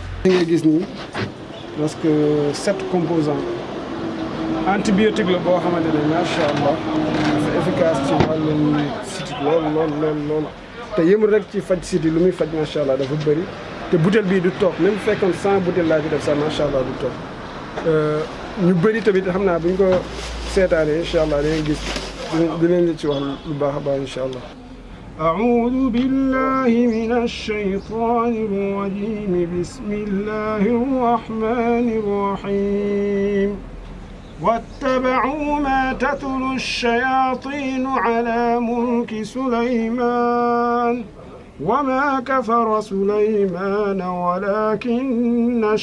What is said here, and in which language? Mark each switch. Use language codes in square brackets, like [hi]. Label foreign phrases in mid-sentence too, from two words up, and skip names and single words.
[wo] li ngay gis nii [fr] parce que 7 composants antibiotique [wo] la boo xamante ne [ar] ما شاء الله [wo] dafa efficace ci wàllum siti lool te yëmul rek ci faj siti lu muy faj [ar] ما شاء الله [wo] dafa bëri. te butéel bii du toog même bu fekkoon 100 butéel laa ci def sax [ar] ما شاء الله [wo] du toog ñu bëri tamit xam naa bu ñu ko seetaanee [ar] إن شاء الله [wo] dinañ gis dinañ la ci wax lu baax a baax [ar] إن شاء الله. أعوذ بالله من الشيطان الرجيم بسم الله الرحمن الرحيم واتبعوا ما تتلو الشياطين على ملك سليمان وما كفر سليمان ولكن